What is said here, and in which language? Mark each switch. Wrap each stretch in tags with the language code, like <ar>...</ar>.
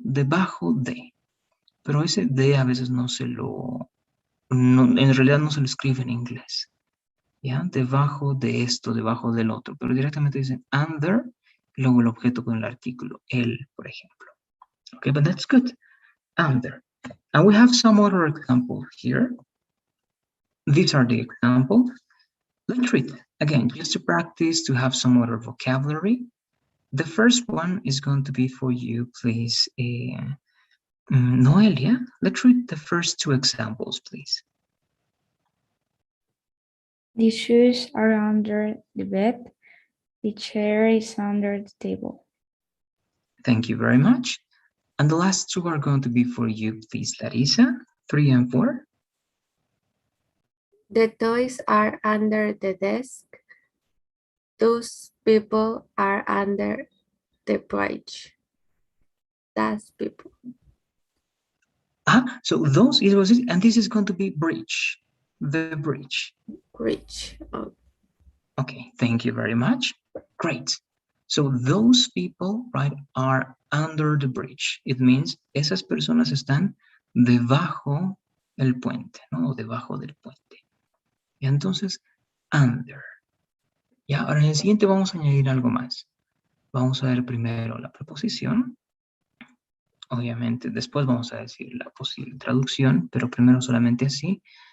<es>Debajo de. Pero ese de a veces no, en realidad no se lo escribe en inglés. ¿Ya? Debajo de esto, debajo del otro. Pero directamente dicen under, y luego el objeto con el artículo, el, por ejemplo.</es> <en>Okay, but that's good. Under. And we have some other examples here. These are the examples. Let's read again, just to practice, to have some other vocabulary. The first one is going to be for you, please, Noelia. Let's read the first two examples, please. The shoes are under the bed. The chair is under the table. Thank you very much. And the last two are going to be for you, please, Larissa, 3 and 4. The toys are under the desk. Those people are under the bridge. That's people. So those, it was it, and this is going to be bridge, the bridge. Bridge. Oh. Okay, thank you very much. Great. So those people, right, are under the bridge. It means</en> <es>esas personas están debajo del puente, ¿no? O debajo del puente. Y entonces, under. Ya, ahora en el siguiente vamos a añadir algo más. Vamos a ver primero la preposición. Obviamente, después vamos a decir la posible traducción, pero primero solamente así.</es>